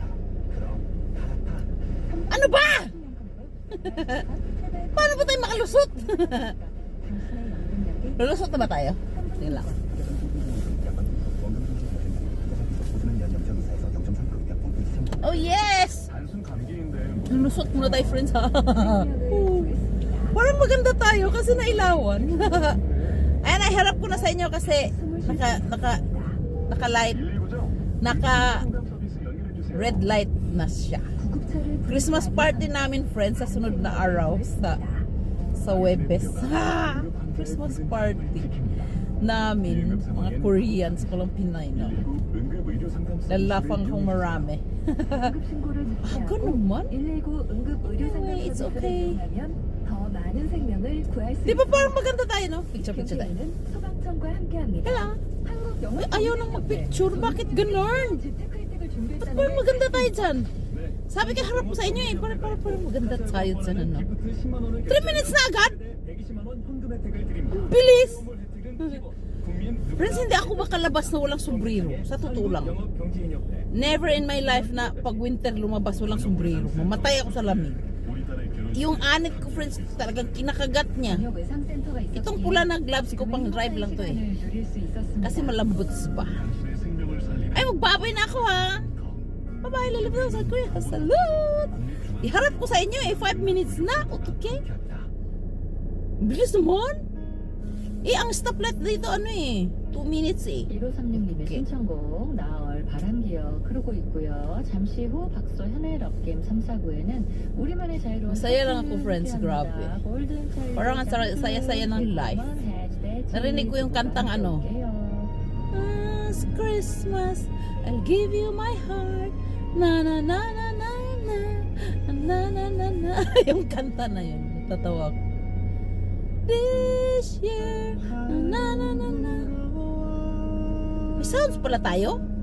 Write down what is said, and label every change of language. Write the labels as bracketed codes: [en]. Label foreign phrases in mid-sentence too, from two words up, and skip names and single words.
[tl] Ano ba? Paano ba tayo makalusot? Lulusot na ba tayo? Sige lang. Oh yes! [ko] 단순 감기인데 [tl] Lulusot muna tayo, friends, ha? Parang maganda tayo kasi nailawan. Ayan, iharap ko na sa inyo kasi naka-light, [ko] 119죠? [tl] naka-red red light na siya. [en] Christmas party [tl] namin, friends, sa sunod na araw sa Webes. [en] Christmas party [tl] namin, mga Koreans, walang Pinay, no? Lalafang kong marami. Ganun man? [ko] 119 응급 의료 상담 [en] It's [ko] 서비스를 [en] okay. [ko] 이용하면 더 많은 생명을 구할 수 [tl] Di ba parang maganda tayo, no? Picture tayo. [ko] 경기에는 소방청과 함께합니다. [tl] Kaya, [ko] 한국 영화 [tl] ayaw nang mag-picture. Bakit ganun? [ko] 재택 혜택을 준비했다는 [tl] Parang maganda tayo dyan. Sabi ka harap ko sa inyo, eh. Parang maganda tayo dyan, ano? 3 minutes na agad? [ko] 120만 원 현금 혜택을 드립니다. [tl] Bilis! [ko] 선물 혜택은 기본. 국민 [tl] Friends, hindi ako makalabas na walang sombrero. Sa totoo lang. [ko] 영업 경제인협회 [en] Never in my life [tl] na pag winter lumabas walang sombrero. Mamatay ako sa lamig. [ko] 우리나라의 결혼 [tl] Yung anit ko, friends, talagang kinakagat niya. [ko] 기업 의상센터가 있었기에 [tl] Itong pula na gloves ko pang drive lang to, eh. [ko] 시간을 누릴 수 있었습니다. [tl] Kasi malambot pa. [ko] 당신의 생명을 살리는 [tl] Ay, magbabay na ako, ha? Bye-bye, lalabas ako sa Korea. Salud! Iharap ko sa inyo, eh. 5 minutes na. Okay? Bilis naman. Eh, ang stoplight dito, ano eh. 2 minutes, eh. [ko] 1536님의 오케이. 신청곡 나얼 바람기억 흐르고 있고요. 잠시 후 박소 현엘 업게임 3, 4부에는 우리만의 자유로운 [tl] Masaya lang ako, [ko] 커플을 [tl] friends. [ko] 함께합니다. [tl] Grabe. [ko] 골든 차일드 [tl] Parang ang saya-saya ng life. Narinig ko yung kantang ano. [en] Last Christmas, I'll give you my heart. Na na na na na na na na na na. [tl] Yung kanta na yun. Natatawa ko. [en] This year, [tl] na na na na. May sounds pala tayo?